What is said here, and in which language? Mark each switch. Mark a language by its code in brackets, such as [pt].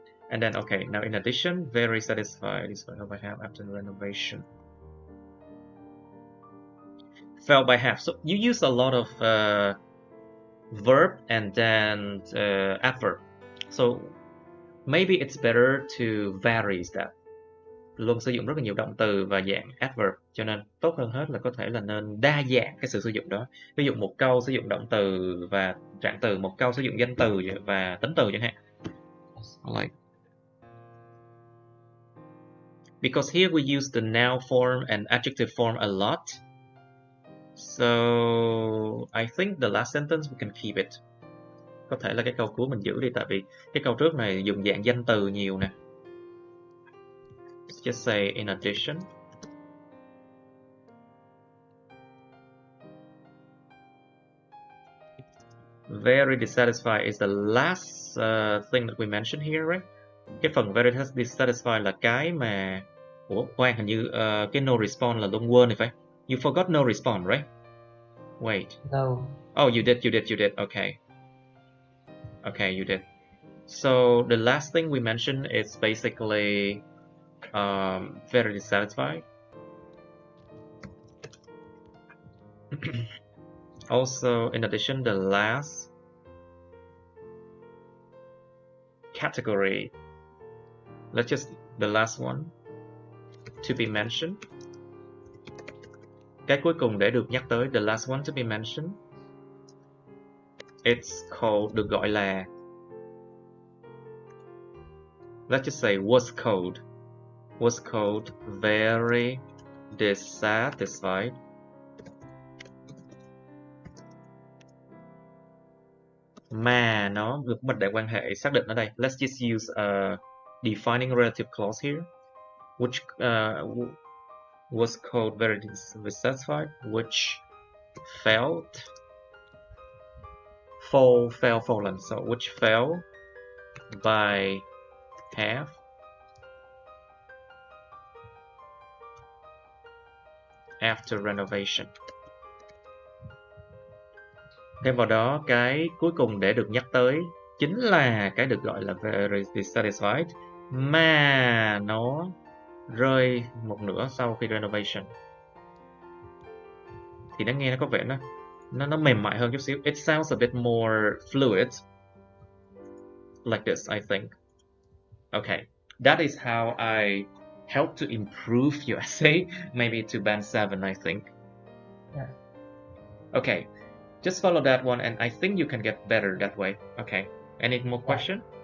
[en] And then okay, now in addition, very satisfied is what I have after renovation. Fell by half. So you use a lot of verb and then adverb. So maybe it's better to vary that. [vi] Luôn sử dụng rất là nhiều động từ và dạng adverb, cho nên tốt hơn hết là có thể là nên đa dạng cái sự sử dụng đó. Ví dụ một câu sử dụng động từ và trạng từ, một câu sử dụng danh từ và tính từ chẳng hạn. [en] Like, because here we use the noun form and adjective form a lot, so I think the last sentence we can keep it. [vi] Có thể là cái câu cuối mình giữ đi, tại vì cái câu trước này dùng dạng danh từ nhiều nè. [en] Let's just say in addition. Very dissatisfied is the last thing that we mentioned here, right? [vi] Cái phần [en] very dissatisfied [vi] là cái mà... Ủa, khoan, hình như cái [en] no response [vi] là luôn quên thì phải. [en] You forgot no response, right? Wait. No. Oh, you did. Okay. Okay, you did. So the last thing we mentioned is basically very dissatisfied. Also, in addition, the last category, the last one to be mentioned. [vi] Cái cuối cùng để được nhắc tới, [en] the last one to be mentioned, it's called, [vi] được gọi là, [en] let's just say was called very dissatisfied. [vi] Mà nó được mệnh đề quan hệ xác định ở đây. [en] Let's just use a defining relative clause here, which was called very dissatisfied, which fallen. So which fell by half after renovation. [vi] Thêm vào đó, cái cuối cùng để được nhắc tới chính là cái được gọi là [en] very dissatisfied [vi] mà nó rơi một nửa sau khi renovation. Thì nó nghe nó có vẻ nó mềm mại hơn chút xíu. [en] It sounds a bit more fluid. Like this, I think. Okay, that is how I help to improve your essay, maybe to band 7, I think. Yeah. Okay. Just follow that one, and I think you can get better that way. Okay. Any more question?